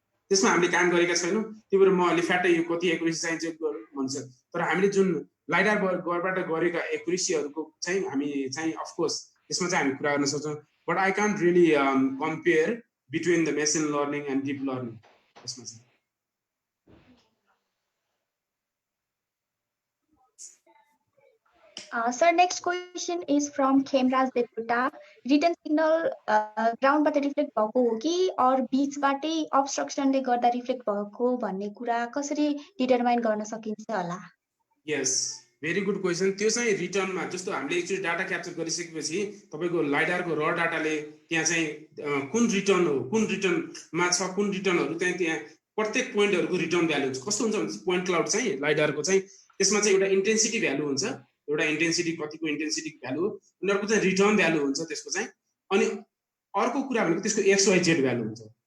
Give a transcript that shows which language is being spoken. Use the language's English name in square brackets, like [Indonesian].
[Nepali] त्यसमा हामीले काम गरेका छैनौँ त्यही भएर म अलि फ्याटै यो कति एक्युरेसी चाहिन्छ भन्छ तर हामीले जुन लाइडारबाट गरेका एक्युरेसीहरूको चाहिँ हामी चाहिँ अफकोर्स त्यसमा चाहिँ हामी कुरा गर्न सक्छौँ [English] but I can't really compare between the machine learning and deep learning [Nepali] त्यसमा चाहिँ [English] Sir, next question is from Khemraj Deputa. [Nepali] Written signal ground बाट रिफ्लेक्ट भएको हो कि और बीचबाटै अब्स्ट्रक्सनले गर्दा रिफ्लेक्ट भएको भन्ने कुरा कसरी डिटरमाइन गर्न सकिन्छ होला? [English] yes very good question [Nepali] त्यो चाहिँ रिटर्नमा जस्तो हामीले एकचोटि डाटा क्याप्चर गरिसकेपछि तपाईको लाइडारको र डाटाले त्यहाँ चाहिँ कुन रिटर्न हो कुन रिटर्नमा छ कुन रिटर्नहरु त्यहाँ प्रत्येक पोइन्टहरुको रिटर्न भ्यालु हुन्छ कस्तो हुन्छ भने पोइन्ट क्लाउड चाहिँ लाइडारको चाहिँ त्यसमा चाहिँ एउटा इन्टेन्सिटी भ्यालु हुन्छ एउटा इन्टेन्सिटी कतिको इन्टेन्सिटी भ्यालु हो अनि अर्को चाहिँ रिटर्न भ्यालु हुन्छ त्यसको चाहिँ अनि अर्को कुरा भनेको त्यसको XYZ भ्यालु हुन्छ